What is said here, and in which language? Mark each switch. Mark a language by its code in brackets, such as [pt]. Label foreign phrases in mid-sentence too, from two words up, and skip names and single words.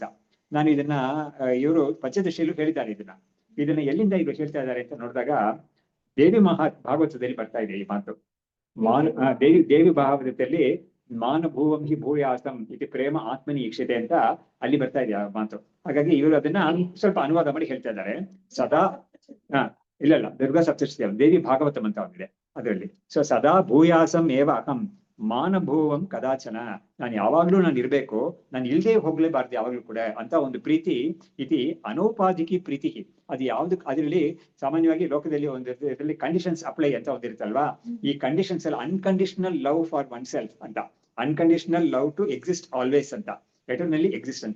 [kn] ನಾನು ಇದನ್ನ ಇವರು ಪಂಚದಶಿಯಲ್ಲೂ ಹೇಳಿದ್ದಾರೆ. ಇದನ್ನ ಎಲ್ಲಿಂದ ಇವರು ಹೇಳ್ತಾ ಇದ್ದಾರೆ ಅಂತ ನೋಡಿದಾಗ, ದೇವಿ ಭಾಗವತದಲ್ಲಿ ಬರ್ತಾ ಇದೆ ಈ ಮಾತು. ದೇವಿ ಭಾಗವತದಲ್ಲಿ [sa] ಮಾನಭೂವಂ ಹಿ ಭೂಯಾಸಂ ಇದು ಪ್ರೇಮ ಆತ್ಮನಿ ಈಕ್ಷತೆ [kn] ಅಂತ ಅಲ್ಲಿ ಬರ್ತಾ ಇದೆ ಆ ಮಾತು. ಹಾಗಾಗಿ ಇವರು ಅದನ್ನ ಸ್ವಲ್ಪ ಅನುವಾದ ಮಾಡಿ ಹೇಳ್ತಾ ಇದ್ದಾರೆ. ಸದಾ ಇಲ್ಲ ದುರ್ಗಾ ಸಪ್ತಶತಿ ದೇವಿ ಭಾಗವತಂ ಅಂತ ಒಂದಿದೆ ಅದರಲ್ಲಿ. [sa] ಸೊ ಸದಾ ಭೂಯಾಸಂ ಏವ ಅಹಂ ಮಾನಭೂವಂ ಕದಾಚನ, [kn] ನಾನು ಯಾವಾಗ್ಲೂ ನಾನು ಇರ್ಬೇಕು, ನಾನು ಇಲ್ದೇ ಹೋಗ್ಲೇಬಾರ್ದು ಯಾವಾಗ್ಲೂ ಕೂಡ ಅಂತ ಒಂದು ಪ್ರೀತಿ [sa] ಇತಿ ಅನೌಪಾಧಿಕಿ ಪ್ರೀತಿ. [kn] ಅದು ಯಾವ್ದು, ಅದರಲ್ಲಿ ಸಾಮಾನ್ಯವಾಗಿ ಲೋಕದಲ್ಲಿ ಒಂದು ಇದರಲ್ಲಿ [en] conditions apply [kn] ಅಂತ ಒಂದಿರುತ್ತಲ್ವಾ, ಈ ಕಂಡೀಷನ್ಸ್ ಅಲ್ಲಿ [en] unconditional love for one self [kn] ಅಂತ, [en] unconditional love to exist always [kn] ಅಂತ, [en] eternally exist [kn] ಅಂತ.